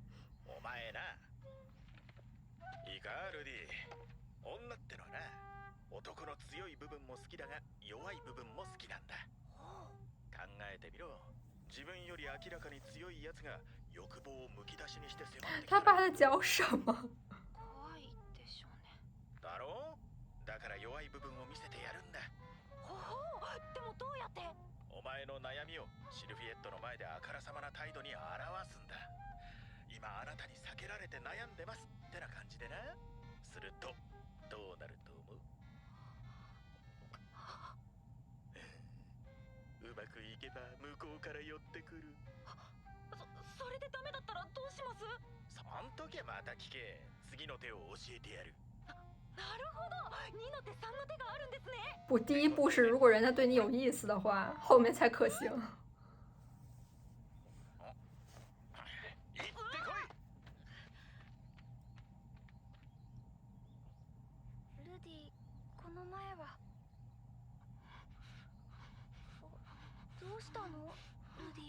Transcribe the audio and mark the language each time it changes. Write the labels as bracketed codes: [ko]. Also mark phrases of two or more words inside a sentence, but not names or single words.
[ja] お前な。いいかルディ。女ってのはな、男の強い部分も好きだが弱い部分も好きなんだ。考えてみろ。自分より明らかに強いやつが欲望をむき出しにして迫ってきた。 [zh] 他爸在讲什么？ [ja] 怖いでしょうね。だろう？だから弱い部分を見せてやるんだ。ほほう。でもどうやって？お前の悩みをシルフィエットの前であからさまな態度に表すんだ。今あなたに避けられて悩んでますってな感じでな。するとどうなると思う？うまくいけば向こうから寄ってくる。それでダメだったらどうします？そん時また聞け。次の手を教えてやる。なるほど。2の手3の手があるんですね。 [zh] 不，第一步是如果人家对你有意思的话，后面才可行。 [ja] 行ってこい。ルディ、この前はどうしたのルディ？